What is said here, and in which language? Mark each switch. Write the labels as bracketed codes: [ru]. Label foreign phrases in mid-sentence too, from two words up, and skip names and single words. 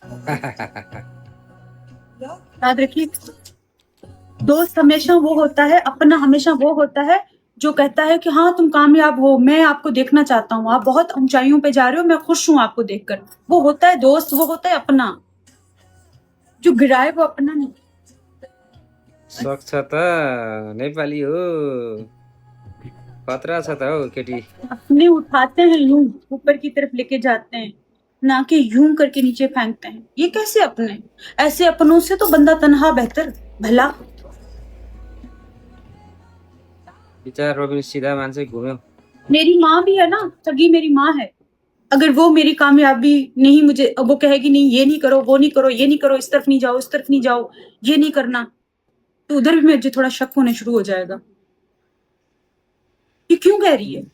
[hi] याद रखिए, दोस्त हमेशा वो होता है, अपना हमेशा वो होता है जो कहता है कि हाँ तुम कामयाब हो, मैं आपको देखना चाहता हूँ, आप बहुत ऊंचाइयों पे जा रहे हो, मैं खुश हूँ आपको देखकर। वो होता है दोस्त, वो होता है अपना। जो गिराए वो अपना नहीं। [ne] सक्छ त नेपाली हो खतरा छ त हौ केटी। [hi] अपने उठाते हैं यूं ऊपर की तरफ लेके जाते हैं, ना कि यूं करके नीचे फेंकते हैं। ये कैसे अपने? ऐसे अपनों से तो बंदा तन्हा बेहतर भला। [ne] बिचारा रोबिन सीधा मान्छे घुम्यो। [hi] मेरी माँ भी है ना, सगी मेरी माँ है। अगर वो मेरी कामयाबी नहीं, मुझे वो कहेगी नहीं ये नहीं करो, वो नहीं करो, ये नहीं करो, इस तरफ नहीं जाओ, इस तरफ नहीं जाओ, ये नहीं करना, तो उधर भी मुझे थोड़ा शक होने शुरू हो जाएगा। ये क्यों कह रही है?